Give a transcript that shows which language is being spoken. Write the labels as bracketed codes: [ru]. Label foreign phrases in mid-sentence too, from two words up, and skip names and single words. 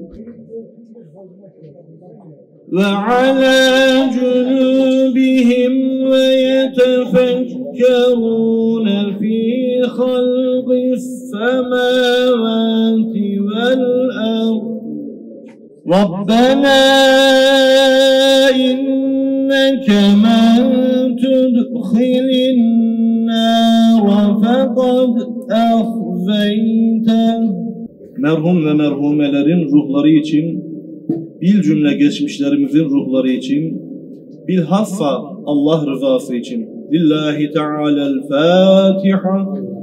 [ar] وعلى جنوبهم ويتفكرون في خلق السماوات والأرض ربنا إنك من تدخل النار فقد أخزيته. [tr] Merhum ve merhumelerin ruhları için, bil cümle geçmişlerimizin ruhları için, bilhassa Allah rızası için. [ar] لله تعالى الفاتحة.